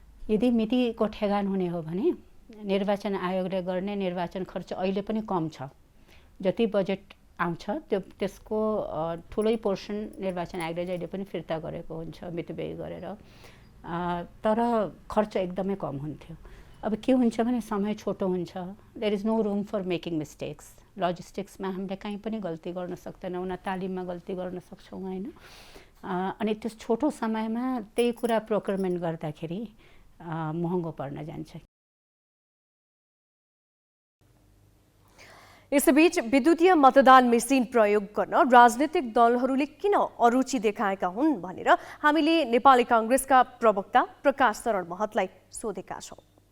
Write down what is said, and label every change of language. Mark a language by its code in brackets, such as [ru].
[ne] यदि मितिको ठेगान हुने हो भने निर्वाचन आयोगले गर्ने निर्वाचन खर्च अहिले पनि कम छ। जति बजेट आउँछ त्यसको ठुलै पोर्सन निर्वाचन आयोगले जहिले पनि फिर्ता गरेको हुन्छ मितव्यय गरेर, तर खर्च एकदमै कम हुन्थ्यो। अब के हुन्छ भने समय छोटो हुन्छ। [en] There is no room for making mistakes. [ne] लजिस्टिक्समा हामीले कहीँ पनि गल्ती गर्न सक्दैनौँ, न तालिममा गल्ती गर्न सक्छौँ, होइन। अनि त्यस छोटो समयमा त्यही कुरा प्रोक्युरमेन्ट गर्दाखेरि महँगो पर्न जान्छ। यसैबीच विद्युतीय मतदान मेसिन प्रयोग गर्न राजनीतिक दलहरूले किन अरुचि देखाएका हुन् भनेर हामीले नेपाली काङ्ग्रेसका प्रवक्ता प्रकाश शरण महतलाई सोधेका छौँ।